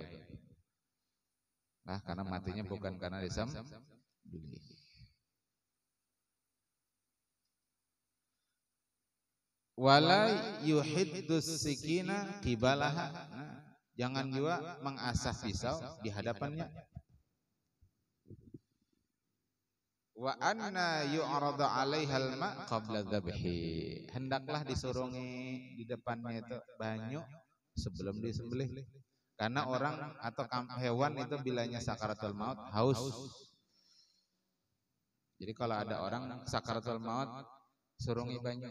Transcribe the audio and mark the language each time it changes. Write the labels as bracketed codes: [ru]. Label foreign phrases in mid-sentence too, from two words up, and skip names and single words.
[bjn] Nah, karena matinya bukan karena disembelih. [ar] Wala yuhiddus sikina qibalaha. [bjn] Nah, jangan juga mengasah pisau di hadapannya. [ar] Wa anna yu'rada 'alaihal ma' qabla dzabhi. [bjn] Hendaklah disurungi di depannya itu banyu sebelum disembelih. Karena orang atau hewan itu bilanya sakaratul maut haus. Jadi kalau ada orang sakaratul maut, surungi banyu.